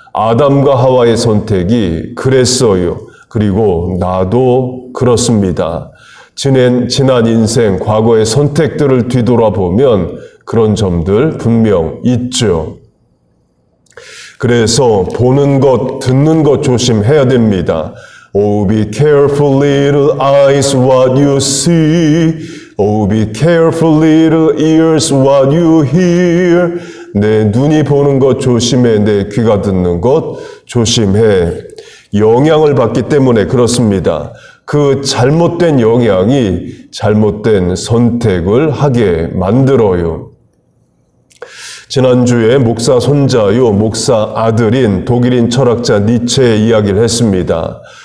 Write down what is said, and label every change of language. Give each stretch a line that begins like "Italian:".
Korean: 아담과 하와의 선택이 그랬어요. 그리고 나도 그렇습니다. 지난 인생, 과거의 선택들을 뒤돌아보면 그런 점들 분명 있죠. 그래서 보는 것, 듣는 것 조심해야 됩니다.
English: Oh, be careful, little eyes, what you see. Oh, be careful, little ears, what you hear.
Korean: 내 눈이 보는 것 조심해, 내 귀가 듣는 것 조심해. 영향을 받기 때문에 그렇습니다. 그 잘못된 영향이 잘못된 선택을 하게 만들어요. 지난주에 목사 손자요, 목사 아들인 독일인 철학자 니체의 이야기를 했습니다.